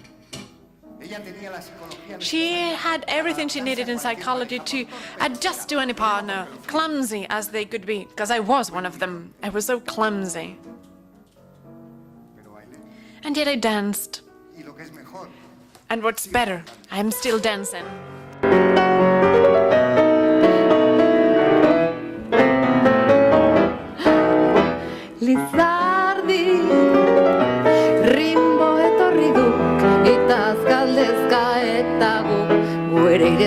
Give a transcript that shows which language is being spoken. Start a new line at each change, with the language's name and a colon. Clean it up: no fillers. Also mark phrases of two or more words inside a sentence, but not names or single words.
English: She had everything she needed in psychology to adjust to any partner, clumsy as they could be, because I was one of them. I was so clumsy. And yet I danced. And what's better, I'm still dancing.
Basque: Lizardi, rimbo etorri duk, itaz galdezka eta gu ere ire